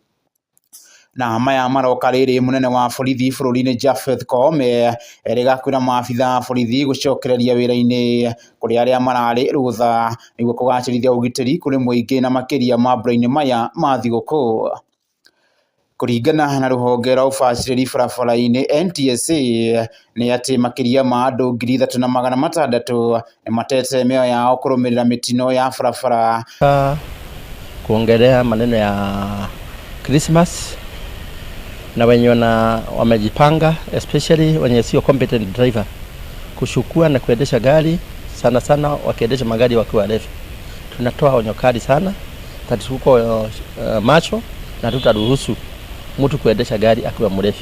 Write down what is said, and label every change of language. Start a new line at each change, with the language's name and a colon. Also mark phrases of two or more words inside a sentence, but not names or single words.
Kikuyu: Na maya maroka rĩrĩ mũnene wa borithi bũrũri-inĩ Japheth Koome erĩga kwĩna maabitha a borithi gũcokereria wĩra-inĩ kũrĩ arĩa mararĩ rũtha nĩguo kũgacĩrithia ũgitĩri kũrĩ mũingĩ na makĩria mambura-inĩ maya ma thigũkũ. Kũringana na rũhonge rwa ũbacĩrĩri barabara-inĩ NTSA nĩ atĩ makĩria ma andũ 3,600 nĩ matete mĩoyo yao kũrũmĩrĩra mĩtino ya barabara.
Swahili: Kuongelea maneno ya Christmas na wenye wamejipanga, especially wenye sio
English: competent driver
Swahili: kushukua na kuendesha gari sana sana, wakiendesha magari wakiwa refu. Tunatoa onyo kali sana tatuko macho na tutaruhusu mtu kuendesha gari akiwa mrefu.